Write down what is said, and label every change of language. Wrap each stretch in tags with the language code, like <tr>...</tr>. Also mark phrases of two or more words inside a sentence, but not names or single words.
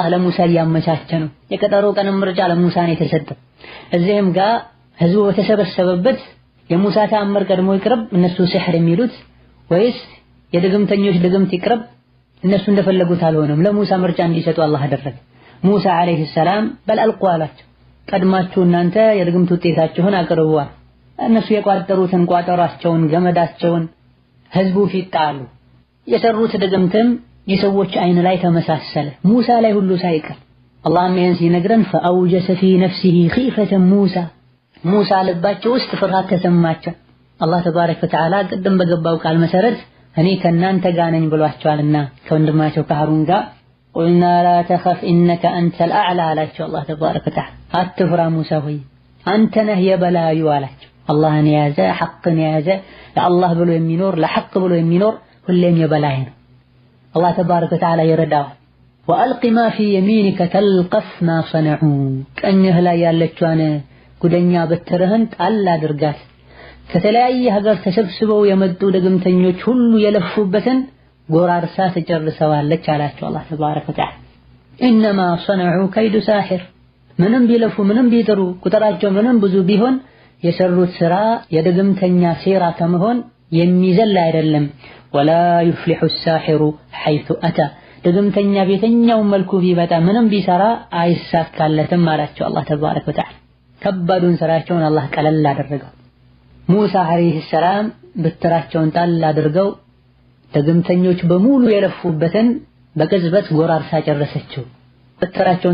<am>ለሙሳ ያመቻቸ ነው። የቀጠሮ ቀን ምርጫ ለሙሳ ነው የተሰጠው። እዚህም ጋር ህዝቡ በተሰበሰበበት የሙሳ ተአምር ቀድሞ ይቅርብ እነሱ ሲሕር የሚሉት ወይስ የድግምተኞች ድግምት ይቅርብ እነሱ እንደፈለጉት አልሆነም። ለሙሳ ምርጫ እንዲሰጡ አላህ አደረገ። ሙሳ</am> <ar>عليه السلام بل ألقوا</ar> <am>አላቸው። ቀድማችሁ እናንተ የድግምት ውጤታችሁን አቅርቡ። እነሱ የቋጠሩትን ቋጠራቸውን ገመዳቸውን ህዝቡ ፊት ጣሉ። የሰሩት ድግምትም የሰዎች አይን ላይ ተመሳሰለ፣ ሙሳ ላይ ሁሉ ሳይቀር። አላህም ይህን ሲነግረን</am> <ar>فأوجس في نفسه خيفة موسى</ar> <am>ሙሳ ልባቸው ውስጥ ፍርሃት ተሰማቸው። አላህ</am> <ar>تبارك وتعالى</ar> <am>ቅድም በገባው ቃል መሰረት እኔ ከናንተ ጋር ነኝ ብሏቸዋልና ከወንድማቸው ከሃሩን ጋር</am> <ar>قلنا لا تخف انك انت الاعلى</ar> <am>አላቸው። አላህ</am> <ar>تبارك وتعالى</ar> <am>አትፍራ ሙሳ ሆይ አንተ ነህ የበላዩ አላቸው። አላህን የያዘ ሐቅን የያዘ ለአላህ ብሎ የሚኖር ለሐቅ ብሎ የሚኖር ሁሌም የበላይ ነው። አላህ</am> <ar>تبارك وتعالى</ar> <am>ይረዳዋል።</am> <ar>وألق ما في يمينك تلقف ما</ar> <am>صنعوا ቀኝህ ላይ ያለችዋን ጉደኛ በትርህን ጣል አድርጋት፣ ከተለያየ ሀገር ተሰብስበው የመጡ ድግምተኞች ሁሉ የለፉበትን ጎራርሳ ተጨርሰዋለች አላቸው አላህ</am> <ar>تبارك وتعالى። إنما صنعوا كيد ساحر</ar> <am>ምንም ቢለፉ ምንም ቢጥሩ ቁጥራቸው ምንም ብዙ ቢሆን የሰሩት ስራ የድግምተኛ ሴራ ከመሆን የሚዘል አይደለም።</am> <ar>ولا يفلح الساحر حيث أتى</ar> <am>ድግምተኛ ቤተኛው መልኩ ቢበጣ ምንም ቢሰራ አይሳካለትም አላቸው አላህ</am> <ar>تبارك وتعالى።</ar> <am>ከባዱን ስራቸውን አላህ ቀለል አደረገው። ሙሳ</am> <ar>عليه السلام</ar> <am>በትራቸውን ጣል አድርገው ድግምተኞች በሙሉ የለፉበትን በቅጽበት ጎራርሳ ጨረሰችው። በትራቸውን</am>